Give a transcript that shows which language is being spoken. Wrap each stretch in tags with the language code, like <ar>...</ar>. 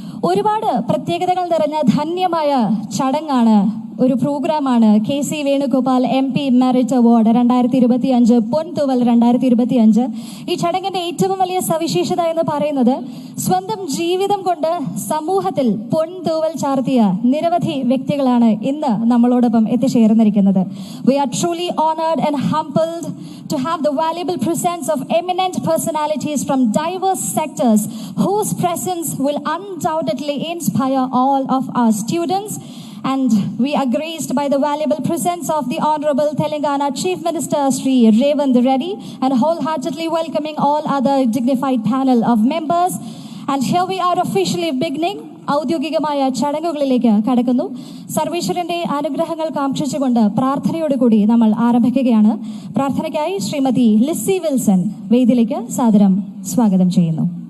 <ml>ഒരുപാട് പ്രത്യേകതകൾ നിറഞ്ഞ ധന്യമായ ചടങ്ങാണ്, ഒരു പ്രോഗ്രാമാണ് KC Venugopal MP merit award 2025 പൊൻതൂവൽ 2025. ഈ ചടങ്ങിന്റെ ഏറ്റവും വലിയ സവിശേഷത എന്ന് പറയുന്നത് സ്വന്തം ജീവിതം കൊണ്ട് സമൂഹത്തിൽ പൊൻതൂവൽ ചാർത്തിയ നിരവധി വ്യക്തികളാണ് ഇന്ന് നമ്മളോടൊപ്പം എത്തിച്ചേർന്നിരിക്കുന്നത്.</ml> <en>We are truly honored and humbled to have the valuable presence of eminent personalities from diverse sectors whose presence will undoubtedly inspire all of our students And we are graced by the valuable presence of the Honorable Telangana Chief Minister Sri Revanth Reddy, and wholeheartedly welcoming all other dignified panel of members. And here we are officially beginning</en> <ml>ഔദ്യോഗികമായ ചടങ്ങുകളിലേക്ക് കടക്കുന്നു. സർവേശ്വരന്റെ അനുഗ്രഹങ്ങൾ കാംക്ഷിച്ചുകൊണ്ട് പ്രാർത്ഥനയോടുകൂടി നമ്മൾ ആരംഭിക്കുകയാണ്. പ്രാർത്ഥനയ്ക്കായി Shrimati Lissy Wilson വേദിയിലേക്ക് സാദരം സ്വാഗതം ചെയ്യുന്നു.</ml>